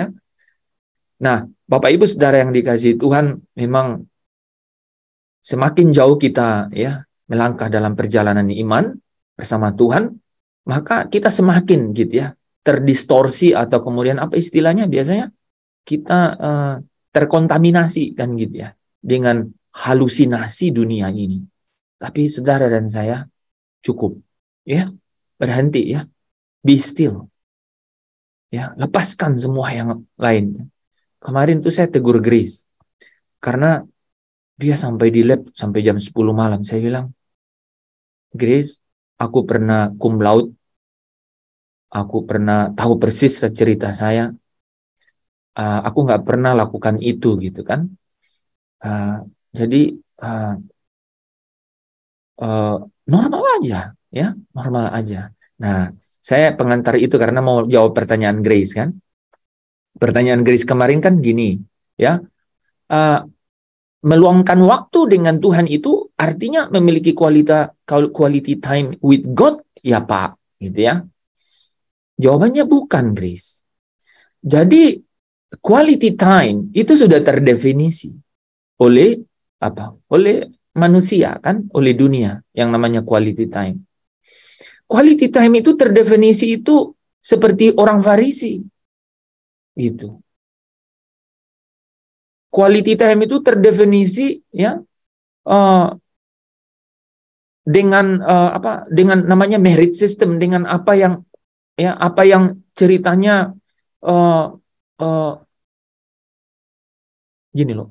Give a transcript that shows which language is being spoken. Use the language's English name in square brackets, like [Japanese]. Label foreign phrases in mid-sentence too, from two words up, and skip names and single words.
[Indonesian] Nah, Bapak Ibu saudara yang dikasihi Tuhan, memang semakin jauh kita ya melangkah dalam perjalanan iman bersama Tuhan, maka kita semakin gitu ya terdistorsi, atau kemudian apa istilahnya biasanya kita terkontaminasi kan gitu ya dengan halusinasi dunia ini. Tapi saudara dan saya cukup ya, berhenti ya, [English] be still [Indonesian] ya, lepaskan semua yang lain. Kemarin tuh saya tegur Grace karena dia sampai di lab sampai jam 10 malam. Saya bilang, Grace, aku pernah [Latin] cum laude, [Indonesian] aku pernah tahu persis cerita saya, aku nggak pernah lakukan itu gitu kan. Jadi normal aja ya, normal aja. Nah, saya pengantar itu karena mau jawab pertanyaan Grace kan. Pertanyaan Grace kemarin kan gini ya, meluangkan waktu dengan Tuhan itu artinya memiliki [English] quality time with God [Indonesian] ya Pak, gitu ya. Jawabannya bukan, Grace. Jadi [English] quality time [Indonesian] itu sudah terdefinisi oleh apa? Oleh manusia kan, oleh dunia yang namanya [English] quality time. Quality time [Indonesian] itu terdefinisi itu seperti orang Farisi. Gitu. [English] Quality time [Indonesian] itu terdefinisi ya dengan dengan namanya [English] merit system, [Indonesian] dengan apa yang ya, apa yang ceritanya gini loh.